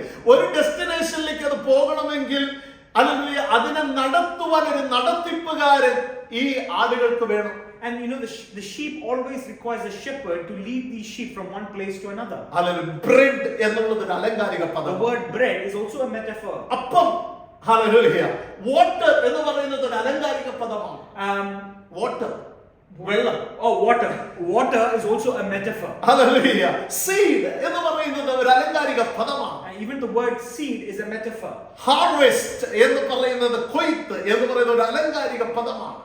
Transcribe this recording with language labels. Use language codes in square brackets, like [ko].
[ml] ഒരു ഡെസ്റ്റിനേഷനിലേക്ക് അത് പോകണമെങ്കിൽ അതിനെ നടത്തുവാൻ ഒരു നടത്തിപ്പുകാരൻ ഈ ആടുകൾക്ക് വേണം. [en] And you know the sheep always requires a shepherd to lead these sheep from one place to another. [ml] Bread എന്നുള്ളത് ഒരു അലങ്കാരിക പദം. [en] The word bread is also a metaphor. [ml] അപ്പം ഹല്ലേലൂയ. വാട്ടർ എന്ന് പറയുന്നത് ഒരു അലങ്കാരിക പദമാണ്. വാട്ടർ, വെള്ളം. [en] Water is also a metaphor. [ml] Hallelujah. Seed എന്ന് പറയുന്നത് ഒരു അലങ്കാരിക പദമാണ്. [en] And even the word seed is a metaphor. [ml] Harvest എന്ന് പറയുന്നത്, കൊയ്ത്ത് എന്ന് പറയുന്നത് ഒരു അലങ്കാരിക പദമാണ്.